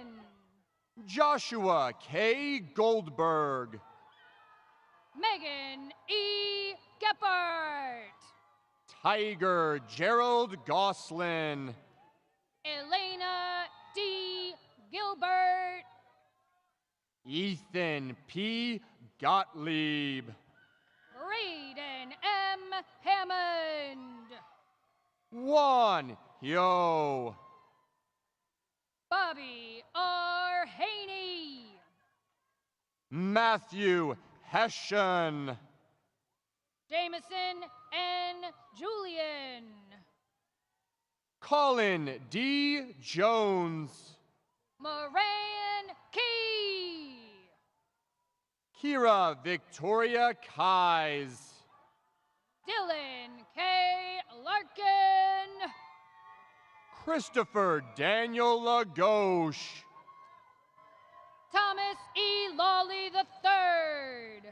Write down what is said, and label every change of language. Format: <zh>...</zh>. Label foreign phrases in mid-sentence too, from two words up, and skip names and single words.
<en>Joshua K. Goldberg. Megan E. Gephardt. Tiger Gerald Goslin. Elena D. Gilbert. Ethan P. Gottlieb. Braden M. Hammond. Juan Yo. Bobby R. Haney. Matthew Hessian. Jameson N. Julian. Colin D. Jones. Moran Key. Kira Victoria Kais. Dylan K. Larkin. Christopher Daniel Lagosche. Thomas E. Lawley III.</en>